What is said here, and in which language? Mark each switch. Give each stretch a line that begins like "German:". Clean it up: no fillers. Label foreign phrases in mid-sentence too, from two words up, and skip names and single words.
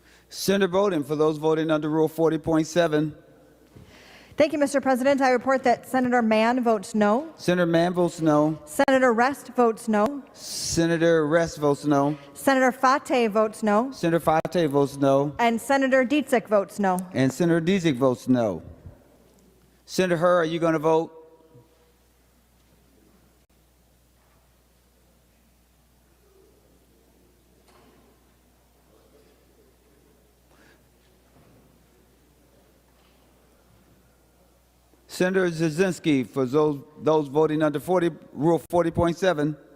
English: Senator Bowden, for those voting under Rule 40.7. Thank you, Mr. President. I report that Senator Mann votes no. Senator Mann votes no. Senator Rest votes no. Senator Rest votes no. Senator Fateh votes no. Senator Fateh votes no. And Senator Dietzick votes no. And Senator Dietzick votes no. Senator Hur, are you going to vote? Senator Jasinski, for those voting under Rule 40.7.